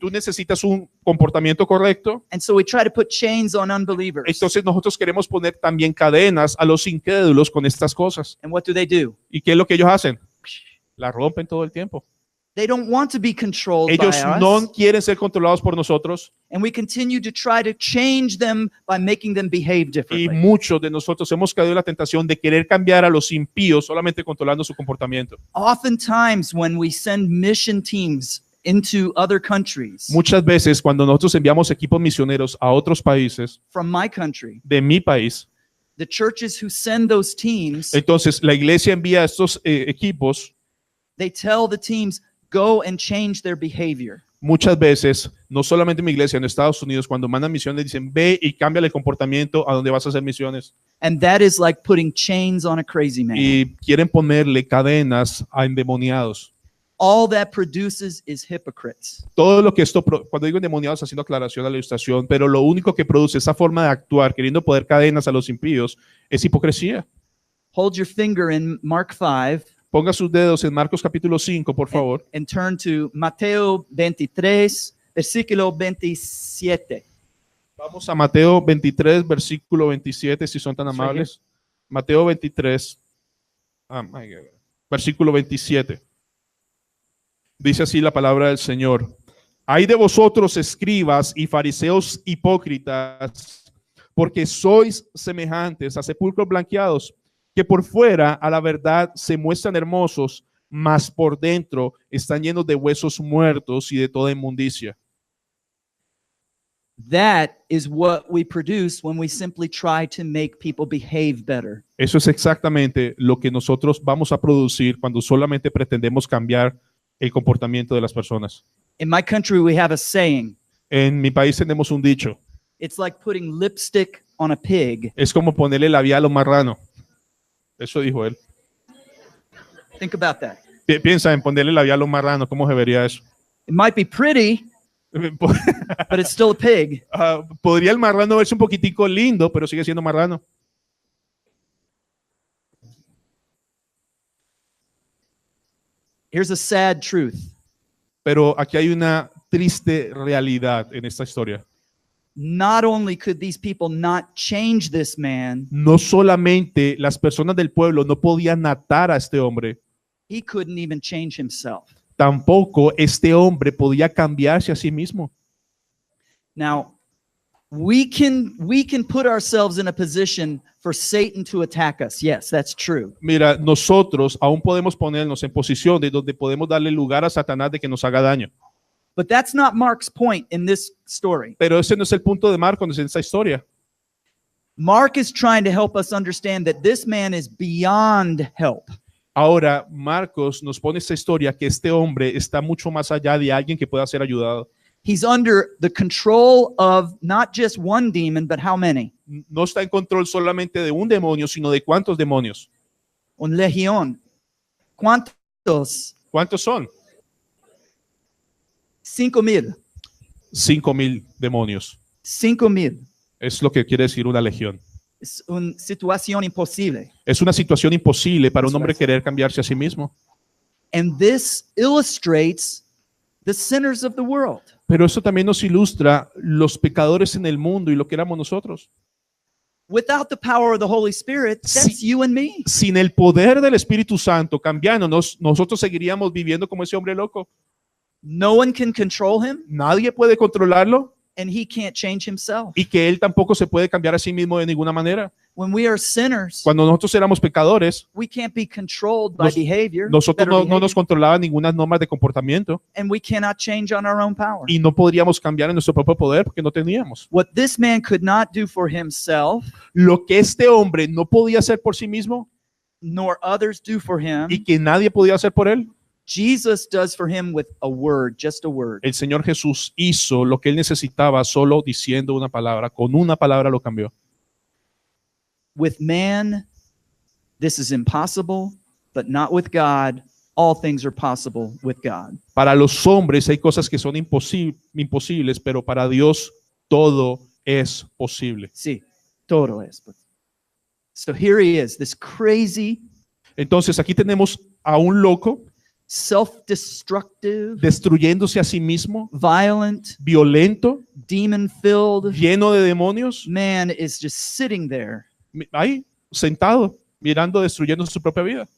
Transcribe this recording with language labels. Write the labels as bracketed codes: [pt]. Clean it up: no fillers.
[es] tú necesitas un comportamiento correcto. [en] And so we try to put chains on unbelievers. [es] Entonces nosotros queremos poner también cadenas a los incrédulos con estas cosas. [en] And what do? [es] ¿Y qué es lo que ellos hacen? La rompen todo el tiempo. [en] They don't want to be controlled [es] Ellos [en] by us. [es] no quieren ser controlados por nosotros [en] And we continue to try to change them by making them behave [es] y [en] differently. [es] muchos de nosotros hemos caído en la tentación de querer cambiar a los impíos solamente controlando su comportamiento. [en] Oftentimes when we send mission teams into other countries, [es] Muchas veces cuando nosotros enviamos equipos misioneros a otros países [en] from my country, [es] de mi país, [en] the churches who send those teams, [es] entonces la iglesia envía estos equipos. [en] they tell the teams, go and change their behavior. [es] Muchas veces, no solamente en mi iglesia, en Estados Unidos, cuando mandan misiones, dicen, ve y cambia el comportamiento a donde vas a hacer misiones. [en] And that is like putting chains on a crazy man. [es] Y quieren ponerle cadenas a endemoniados. [en] All that produces is hypocrites. [es] Todo lo que cuando digo endemoniados, haciendo aclaración a la ilustración, pero lo único que produce esa forma de actuar, queriendo poner cadenas a los impíos, es hipocresía. [en] Hold your finger in Mark 5 [es] Ponga sus dedos en Marcos capítulo 5, por favor. [en] and turn to [es] Mateo 23, versículo 27. Vamos a Mateo 23, versículo 27, si son tan [en] It's right [es] amables. Mateo 23, versículo 27. Dice así la palabra del Señor. Ay de vosotros, escribas y fariseos hipócritas, porque sois semejantes a sepulcros blanqueados, que por fuera a la verdad se muestran hermosos, mas por dentro están llenos de huesos muertos y de toda inmundicia. [en] That is what we produce when we simply try to make people behave better. [es] Eso es exactamente lo que nosotros vamos a producir cuando solamente pretendemos cambiar el comportamiento de las personas. [en] In my country, we have a saying. [es] En mi país tenemos un dicho. [en] It's like putting lipstick on a pig. [es] Es como ponerle labial a un marrano. Eso dijo él. [en] Think about that. [es] Piensa en ponerle labial a un marrano. ¿Cómo se vería eso? [en] It might be pretty, but it's still a pig. [es] Podría el marrano verse un poquitico lindo, pero sigue siendo marrano. [en] Here's a sad truth. [es] Pero aquí hay una triste realidad en esta historia. [en] Not only could these people not change this man, [es] No solamente las personas del pueblo no podían atar a este hombre, [en] he couldn't even change himself. [es] tampoco este hombre podía cambiarse a sí mismo. [en] Now, we can put ourselves in a position for Satan to attack us. Yes, that's true. [es] Mira, nosotros aún podemos ponernos en posición de donde podemos darle lugar a Satanás de que nos haga daño. [en] But that's not Mark's point in this story. [es] Pero ese no es el punto de Marcos en esta historia. [en] Mark is trying to help us understand that this man is beyond help. [es] Ahora, Marcos nos pone esta historia que este hombre está mucho más allá de alguien que pueda ser ayudado. [en] He's under the control of not just one demon, but how many? [es] No está en control solamente de un demonio, sino de cuántos demonios. Un legión. ¿Cuántos? ¿Cuántos son? 5,000. 5,000 demonios. 5,000. Es lo que quiere decir una legión. Es una situación imposible. Es una situación imposible para un hombre querer cambiarse a sí mismo. [en] And this illustrates the sinners of the world. [es] Pero eso también nos ilustra los pecadores en el mundo y lo que éramos nosotros. [en] Without the power of the Holy Spirit, that's [es] Sí. [en] you and me. [es] Sin el poder del Espíritu Santo cambiándonos, nosotros seguiríamos viviendo como ese hombre loco. [en] No one can control him, [es] Nadie puede controlarlo [en] and he can't change himself. [es] y que él tampoco se puede cambiar a sí mismo de ninguna manera. [en] When we are sinners, [es] Cuando nosotros éramos pecadores, [en] we can't be controlled by behavior, [es] nosotros [en] better [es] no [en] behavior, [es] nos controlaban ninguna norma de comportamiento [en] and we cannot change on our own power. [es] y no podríamos cambiar en nuestro propio poder porque no teníamos. [en] What this man could not do for himself, [es] Lo que este hombre no podía hacer por sí mismo [en] nor others do for him, [es] y que nadie podía hacer por él, [en] Jesus does for him with a word, just a word. [es] el Señor Jesús hizo lo que él necesitaba solo diciendo una palabra. Con una palabra lo cambió. [en] With man, this is impossible, but not with God. All things are possible with God. [es] Para los hombres hay cosas que son imposibles, pero para Dios todo es posible. Sí, todo es. [en] So here he is, this crazy, [es] Entonces aquí tenemos a un loco [en] self-destructive, [es] destruyéndose a sí mismo, [en] violent, [es] violento, [en] demon-filled [es] lleno de demonios, [en] man is just sitting there. [es] ahí sentado, mirando, destruyendo su propia vida.